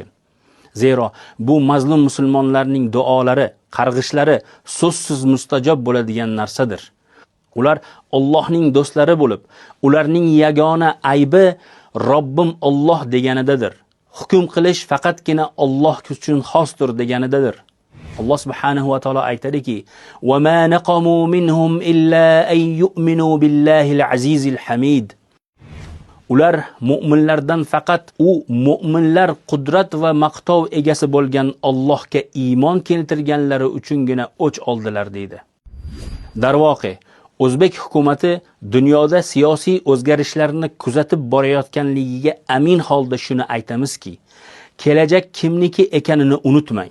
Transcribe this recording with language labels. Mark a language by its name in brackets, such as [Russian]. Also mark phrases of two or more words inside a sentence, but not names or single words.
[Uzbek] Zero bu mazlum musulmonlarning duolari, qarg'ishlari so'zsiz mustajob bo'ladigan narsadir. Ular Allohning do'stlari bo'lib, ularning yagona aybi Robbim Alloh deganidadir. Hukm qilish faqatgina Alloh uchun xosdir deganidadir. [Arabic] الله سبحانه وتعالى aytadiki: "وما نقموا منهم إلا أن يؤمنوا بالله العزيز الحميد." [Uzbek] Ular mu'minlardan faqat u mu'minlar qudrat va maqtov egasi bo'lgan Allohga iymon keltirganlari uchungina o'ch oldilar deydi. Darvoqe, O'zbek hukumatı dunyoda siyosiy o'zgarishlarni kuzatib borayotganligiga amin holda shuni aytamizki, kelajak kimniki ekanini unutmang.